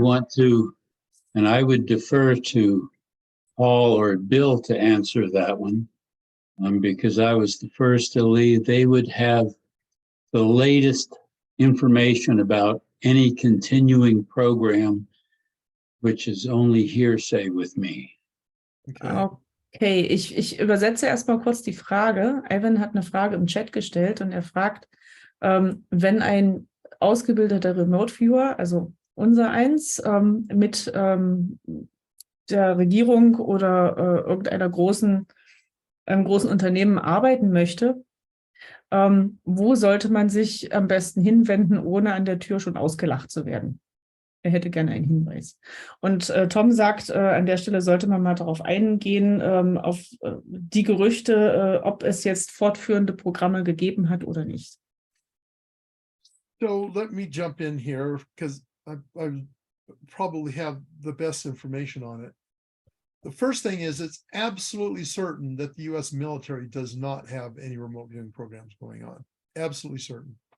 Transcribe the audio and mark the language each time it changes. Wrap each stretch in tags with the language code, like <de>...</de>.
<en>want to, and I would defer to Paul or Bill to answer that one, because I was the first to leave. They would have the latest information about any continuing program, which is only hearsay with me. Okay.</en> <de>Okay, ich übersetze erstmal kurz die Frage. Ivan hat eine Frage im Chat gestellt und er fragt, wenn ein ausgebildeter Remote Viewer, also unser eins, mit der Regierung oder irgendeiner großen Unternehmen arbeiten möchte, wo sollte man sich am besten hinwenden, ohne an der Tür schon ausgelacht zu werden? Er hätte gerne einen Hinweis. Und Tom sagt, an der Stelle sollte man mal darauf eingehen, auf die Gerüchte, ob es jetzt fortführende Programme gegeben hat oder nicht.</de> <en>So let me jump in here because I probably have the best information on it. The first thing is it's absolutely certain that the US military does not have any remote viewing programs going on. Absolutely certain.</en>